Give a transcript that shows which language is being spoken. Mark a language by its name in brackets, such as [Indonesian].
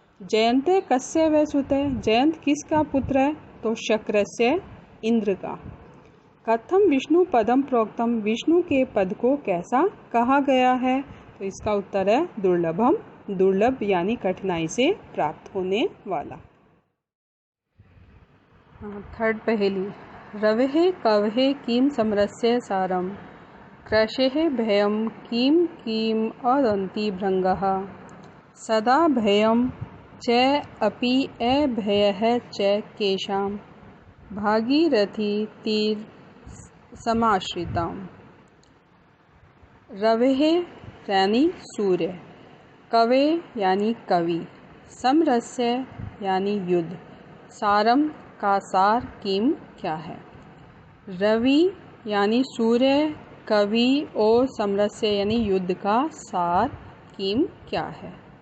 [Sanskrit] जयंत कस्य वै सुतः, [Hindi] जयंत किसका पुत्र है, तो शक्रस्य इंद्र का। [Sanskrit] कथम विष्णु पदम प्रोक्तम, [Hindi] विष्णु के पद को कैसा कहा गया है, तो इसका उत्तर है दुर्लभम, दुर्लभ यानी कठिनाई से प्राप्त होने वाला। थर्ड पहेली, [Sanskrit] रवेः कवेः किं समरस्य सारम कृषेः भयं किं किं अदन्ति भृङ्गः सदा भयं च अपि अभयः च केषां भागीरथी तीर समाश्रिताम्। [Hindi] रवेः यानी सूर्य, कवे यानी कवि, समरस्य यानी युद्ध, सारम का सार किम क्या है। रवि यानी सूर्य, कवि और समरस्य यानी युद्ध का सार किम क्या है।